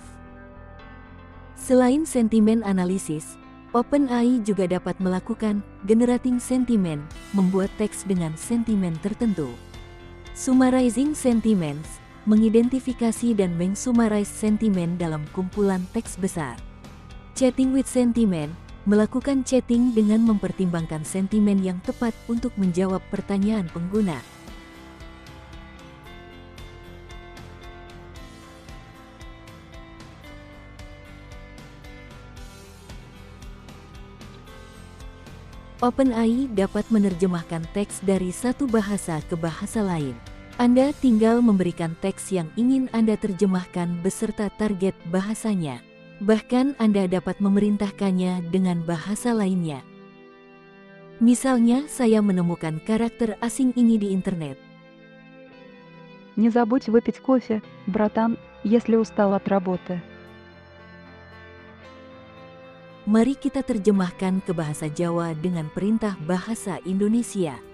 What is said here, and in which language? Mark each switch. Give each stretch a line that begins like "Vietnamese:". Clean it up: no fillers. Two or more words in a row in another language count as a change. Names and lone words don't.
Indonesian: Selain sentimen analisis, OpenAI juga dapat melakukan
English: generating sentiment,
Indonesian: membuat teks dengan sentimen tertentu.
English: Summarizing sentiments,
Indonesian: mengidentifikasi dan mensummarize sentimen dalam kumpulan teks besar.
English: Chatting with sentiment,
Indonesian: melakukan chatting dengan mempertimbangkan sentimen yang tepat untuk menjawab pertanyaan pengguna. OpenAI dapat menerjemahkan teks dari satu bahasa ke bahasa lain. Anda tinggal memberikan teks yang ingin Anda terjemahkan beserta target bahasanya. Bahkan Anda dapat memerintahkannya dengan bahasa lainnya. Misalnya, saya menemukan karakter asing ini di internet.
Russian: Не забудь выпить кофе, братан, если устал от работы.
Indonesian: Mari kita terjemahkan ke bahasa Jawa dengan perintah bahasa Indonesia.